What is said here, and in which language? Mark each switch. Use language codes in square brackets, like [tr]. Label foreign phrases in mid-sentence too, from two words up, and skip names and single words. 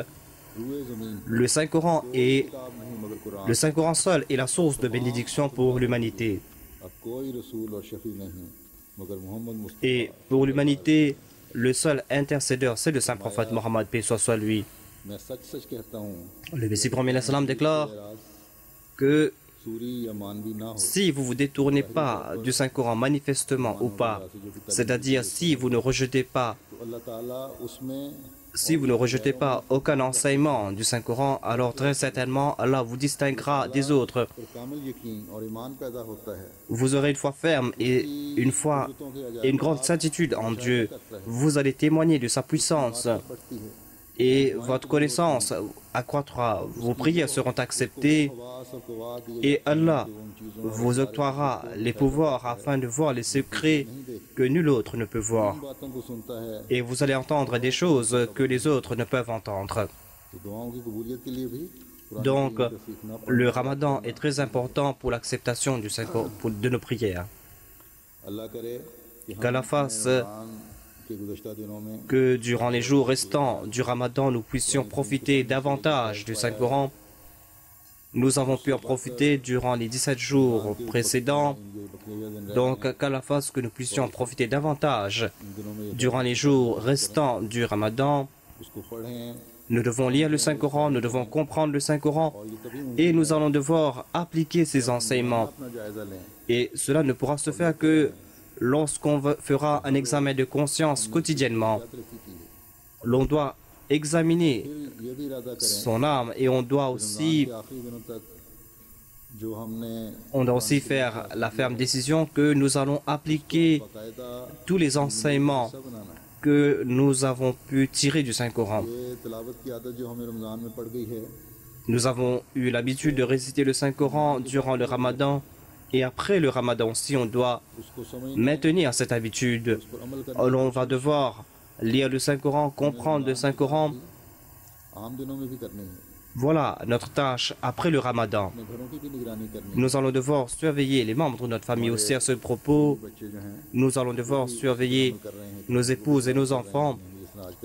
[ur] روئے زمین [fr] Le Saint-Coran est [ur] کتاب نہیں مگر قرآن. [fr] le Saint-Coran seul est la source de bénédiction pour l'humanité. [ur] اب کوئی رسول اور شفیع نہیں مگر محمد مصطفیٰ. [fr] Et pour l'humanité, le seul intercédeur, c'est le Saint-Prophète Mohammed, paix soit sur lui. [ur] میں سچ سچ کہتا ہوں [fr] Le Messie prophète salam déclare que [ur] صوری یا معنوی نہ ہو [fr] si vous vous détournez pas du Saint-Coran manifestement ou pas, c'est-à-dire si vous ne rejetez pas [ur] تو اللہ تعالیٰ اس میں [fr] Si vous ne rejetez pas aucun enseignement du Saint-Coran, alors très certainement Allah vous distinguera des autres. [ur] پھر کامل یقین اور ایمان پیدا ہوتا ہے. [fr] Vous aurez une foi ferme et une foi et une grande certitude en Dieu. Vous allez témoigner de sa puissance [ur] بڑھتی ہے [fr] et votre connaissance accroîtra. Vos prières seront acceptées [ur] خواص اور قوات یہ [fr] et Allah vous octroiera les pouvoirs afin de voir les secrets que nul autre ne peut voir. [ur] باتوں کو سنتا ہے [fr] Et vous allez entendre des choses que les autres ne peuvent entendre. [ur] تو دعاؤں کی قبولیت کے لیے بھی قرآن [fr] Donc, [ur] کو سیکھنا پڑتا [fr] le ramadan est très important pour l'acceptation du Saint-Coran, de nos prières. [ur] ہے۔ اللہ کرے کہ ہم [fr] Qu'Allah fasse [ur] رمضان کے گزشتہ دنوں میں [fr] que durant les jours restants du ramadan, nous puissions profiter davantage du Saint-Coran. Nous avons pu en profiter durant les 17 jours précédents. [ur] یہ بقیہ دن [fr] Donc, qu'Allah fasse que nous puissions en profiter davantage [ur] ان دنوں میں [fr] durant les jours restants du ramadan. [ur] اس کو پڑھیں [fr] Nous devons lire le Saint-Coran, nous devons comprendre le Saint-Coran [ur] اور یہ تبھی [fr] et nous allons devoir appliquer ces enseignements. [ur] اپنا جائزہ لیں. [fr] Et cela ne pourra se faire que lorsqu'on fera un examen de conscience quotidiennement. [ur] ترقی کی ہے. [fr] L'on doit examiner [ur] پھر یہ بھی ارادہ کریں [fr] son âme et on doit aussi [ur] کہ آخری دنوں تک جو ہم نے [fr] On doit aussi faire la ferme décision que nous allons appliquer [ur] बाकायदा [fr] tous les enseignements [ur] حصہ بنانا ہے. [fr] que nous avons pu tirer du Saint-Coran. [ur] یہ تلاوت کی عادت جو ہمیں رمضان میں پڑ گئی ہے, [fr] Nous avons eu l'habitude de réciter le Saint-Coran durant le Ramadan et après le Ramadan aussi on doit [ur] اس کو سمجھ [fr] maintenir cette habitude. [ur] اس پر عمل کرنا [fr] On va devoir lire le Saint-Coran, comprendre le Saint-Coran. [ur] عام دنوں میں بھی کرنی ہے. [fr] Voilà notre tâche après le Ramadan. [ur] اپنے گھروں کی بھی نگرانی کرنی ہے. [fr] Nous allons devoir surveiller les membres de notre famille aussi à ce propos. [ur] بچے جو ہیں [fr] Nous allons devoir surveiller [ur] کر رہے ہیں [fr] nos épouses et nos enfants. [ur] جس آج کل